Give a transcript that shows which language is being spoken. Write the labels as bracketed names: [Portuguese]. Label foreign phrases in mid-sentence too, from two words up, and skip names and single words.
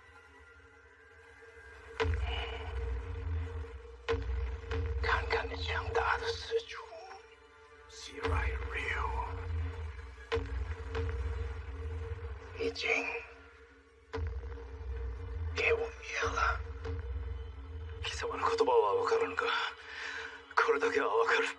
[Chinese] 看看你强大的四主希莱瑞欧，已经给我灭了。 [Japanese] 貴様の言葉は分からぬが、これだけは分かる。